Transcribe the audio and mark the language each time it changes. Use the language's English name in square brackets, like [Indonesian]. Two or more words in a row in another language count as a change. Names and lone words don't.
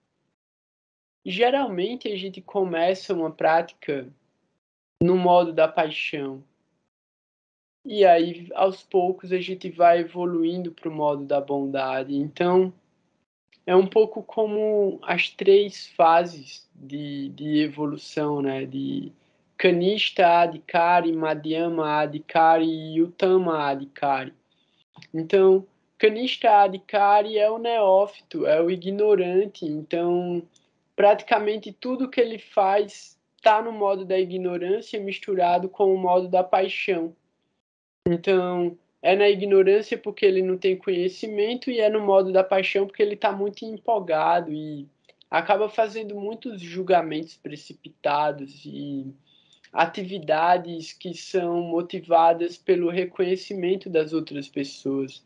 [Portuguese] Geralmente a gente começa uma prática no modo da paixão. E aí, aos poucos, a gente vai evoluindo para o modo da bondade. Então, é um pouco como as 3 fases de evolução, né? [Sanskrit] De कनिष्ठ अधिकारी, मध्यम अधिकारी e उत्तम अधिकारी. [Portuguese] Então, [Sanskrit] कनिष्ठ अधिकारी [Portuguese] é o neófito, é o ignorante. Então, praticamente tudo que ele faz está no modo da ignorância misturado com o modo da paixão. Então, é na ignorância porque ele não tem conhecimento e é no modo da paixão porque ele está muito empolgado e acaba fazendo muitos julgamentos precipitados e atividades que são motivadas pelo reconhecimento das outras pessoas.